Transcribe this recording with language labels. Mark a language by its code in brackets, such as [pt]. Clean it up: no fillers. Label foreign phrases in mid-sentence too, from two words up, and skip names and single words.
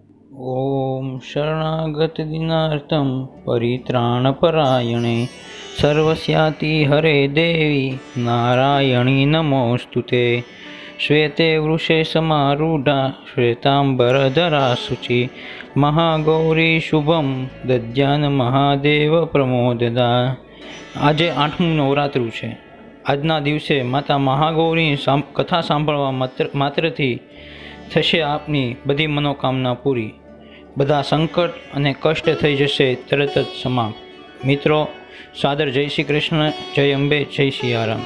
[sa] ॐ शरणागतदिनार्तं परित्राणपरायणे सर्वस्याति हरे देवी नारायणी नमोऽस्तु ते। श्वेते वृषे समारूढा श्वेतांबरधरा शुचि महागौरी शुभम दद्यान महादेव प्रमोददा। [gu] આજે આઠમું નવરાત્રું છે। આજના દિવસે માતા મહાગૌરીની કથા સાંભળવા માત્રથી થશે આપની બધી મનોકામના પૂરી, બધા સંકટ અને કષ્ટ થઈ જશે તરત જ સમાપ્ત। મિત્રો, સાદર જય શ્રી કૃષ્ણ, જય અંબે, જય સિયારામ।